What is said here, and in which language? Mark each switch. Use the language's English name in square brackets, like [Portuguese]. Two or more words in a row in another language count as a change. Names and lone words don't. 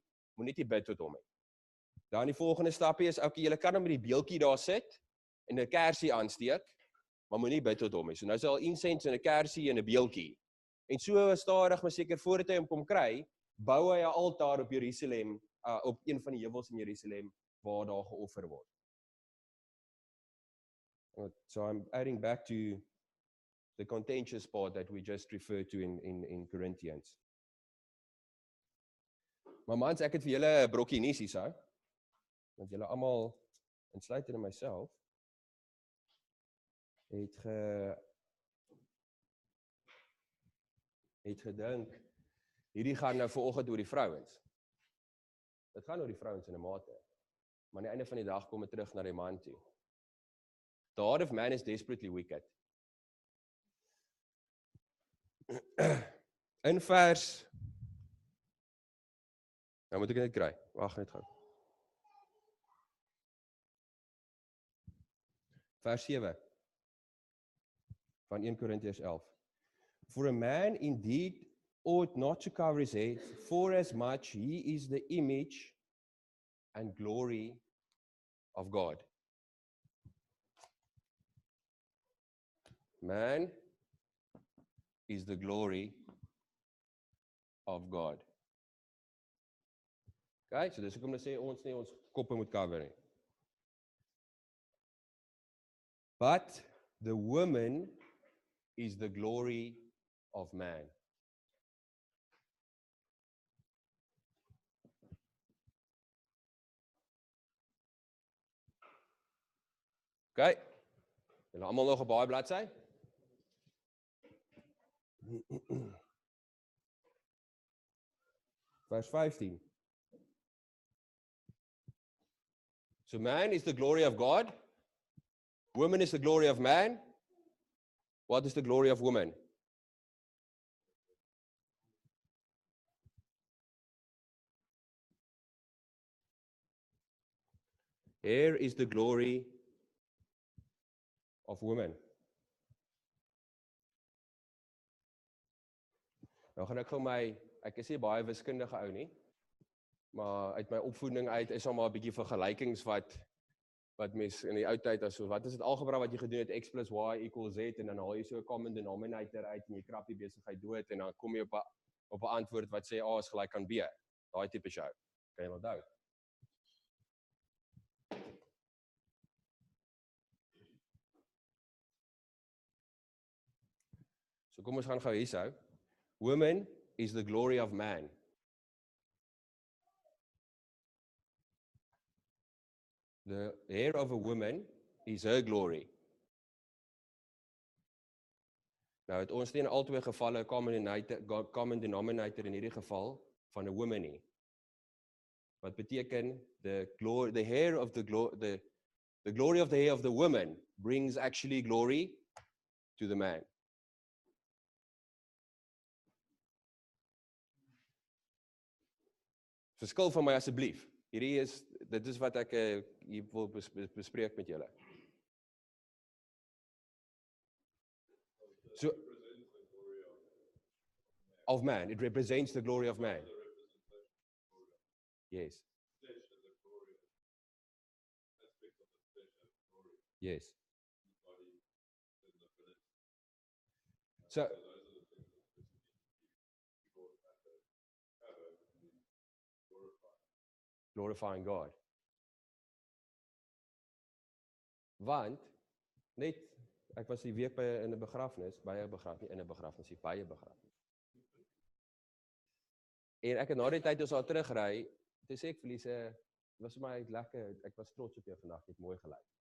[Afrikaans] Moet net nie bid tot hom nie. Dan die volgende stapie is, okay, julle kan hom met die beeltjie daar sit en 'n kersie aansteek, maar moenie bid tot hom nie. So nou is al incense en 'n kersie en 'n beeltjie. En so stadig maar seker voordat hy hom kom kry, bou hy 'n altaar op Jerusalem, op een van die heuwels in Jerusalem waar daar geoffer word. [English] So I'm adding back to the contentious part that we just referred to in Corinthians. [Afrikaans] Maar mans, ek het vir julle 'n brokkie nuus hier, want julle almal, insluitend in myself, het gedink, hierdie gaan nou vanoggend oor die vrouens. Dit gaan oor die vrouens in 'n mate. Maar aan die einde van die dag kom dit terug na die man toe. [English] The heart of man is desperately wicked. [Afrikaans] In vers, nou moet ek dit kry, wag net gou. Vers 7 van 1 Korintiërs 11. [English] For a man indeed ought not to cover his head, for as much he is the image and glory of God. Man is the glory of God. [Afrikaans] Okay, so dis hoekom hulle sê ons nie ons koppe moet cover nie. [English] But the woman is the glory of man. [Afrikaans] Okay, julle almal nog op baie bladsy? Vers 15. [English] So man is the glory of God. Woman is the glory of man. What is the glory of woman? Here is the glory of woman. [Afrikaans] Nou gaan ek gou ek is nie baie wiskundige ou nie, maar uit my opvoeding uit is maar 'n bietjie vergelykings wat mens in die ou tyd as so, wat is dit algebra wat jy gedoen het, [English] x plus y equals z, [Afrikaans] en dan haal jy so 'n [English] common denominator [Afrikaans] uit en jy krap die besigheid dood en dan kom jy op 'n antwoord wat sê A is gelyk aan B. Daai tipe show. Kan jy onthou? So kom ons gaan gou hierhou. [English] Woman is the glory of man. The hair of a woman is her glory. [Afrikaans] Nou het ons nie in albei gevalle 'n [English] common denominator [Afrikaans] in hierdie geval van 'n woman nie. Wat beteken [English] the glory of the hair of the woman brings actually glory to the man. [Afrikaans] Verskil van my asseblief. Dit is wat ek hier wil bespreek met julle. [English] So, of man, it represents the glory of man. Yes. Yes. So, glorifying God. [Afrikaans] Want, net, ek was die week in 'n begrafnis, by 'n begrafnis, in 'n begrafnis, by 'n begrafnis. En ek het na die tyd ons al terugry, toe sê ek vir Lise, was vir my lekker, ek was trots op jou vandag, jy het mooi gelyk.